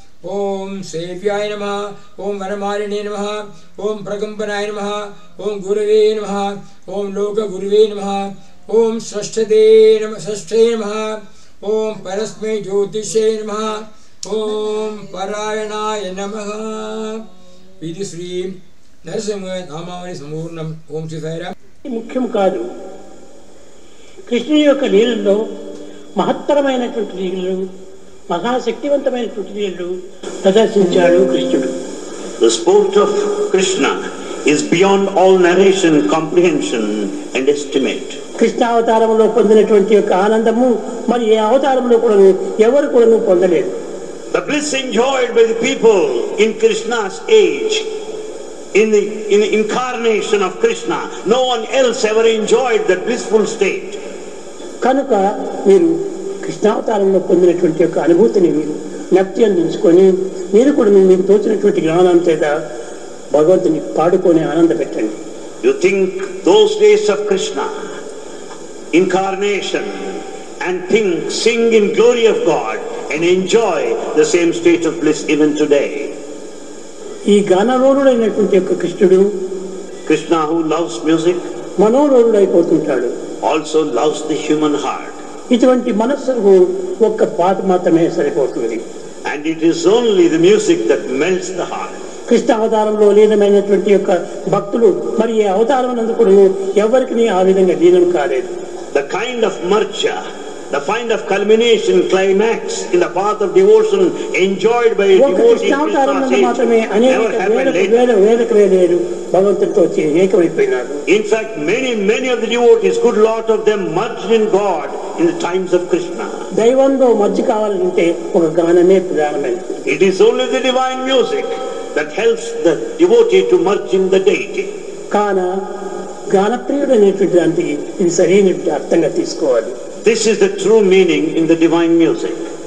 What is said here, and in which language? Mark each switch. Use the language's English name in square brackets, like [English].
[Sanskrit] ओम सेव्याय नमः, ओम वनमालिने नमः, ओम प्रकम्पनाय नमः, ओम गुरवे नमः, ओम लोकगुरवे नमः, ओम षष्ठदे नमः, षष्ठे नमः, ओम परस्मै ज्योतिषे नमः, ओम परायणाय नमः। [Telugu] ఇది శ్రీ నరసింహ నామావళి సంపూర్ణం. ఓం శ్రీ సాయిరామ్. ముఖ్యం కాదు, కృష్ణుని యొక్క లీలల్లో మహత్తరమైనటువంటి లీలలు, మహాశక్తివంతమైనటువంటి లీలలు ప్రదర్శించాడు కృష్ణుడు. [English] The sport of Krishna is beyond all narration, comprehension and estimate. [Telugu] కృష్ణావతారంలో పొందినటువంటి యొక్క ఆనందము మరి ఏ అవతారంలో కూడా ఎవరు కూడా పొందలేదు. [English] The bliss enjoyed by the people in Krishna's age, in the incarnation of Krishna, no one else ever enjoyed that blissful state. [Telugu] కనుక మీరు కృష్ణావతారంలో పొందినటువంటి యొక్క అనుభూతిని మీరు జ్ఞప్తి అందించుకొని మీరు కూడా మీకు తోచినటువంటి జ్ఞానం చేత భగవంతుని పాడుకొని ఆనంద పెట్టండి. [English] You think those days of Krishna incarnation and sing in glory of God and enjoy the same state of bliss even today. [Telugu] ఈ గానలోనుడైనటువంటి యొక్క కృష్ణుడు, [English] Krishna who loves music, [Telugu] మనోలోనుడైపోతుంటాడు, [English] also loves the human heart. [Telugu] ఇటువంటి మనస్సుకు ఒక్క పాట మాత్రమే సరిపోతుంది. [English] And it is only the music that melts the heart. [Telugu] Krishna అవతారంలో లీనమైనటువంటి యొక్క భక్తులు మరి ఏ అవతారం నందుకు ఎవరికి ఆ విధంగా లీనం కాలేదు. [English] The kind of marcha, the kind of culmination, climax in the path of devotion enjoyed by a devotee [Telugu] మాత్రమే అనేక వేలకు భగవంతుడితో ఏకమైపోయినారు. [English] In fact, many of the devotees, good lot of them merged in God in the times of Krishna. [Telugu] దైవంలో మధ్య కావాలంటే ఒక గానమే ప్రధానమైనది. [English] It is only the divine music that helps the devotee to merge in the deity. [Telugu] కాన గానప్రియుడు అనేటువంటి దానికి ఇది సరైనటువంటి అర్థంగా తీసుకోవాలి. [English] This is the true meaning in the divine music.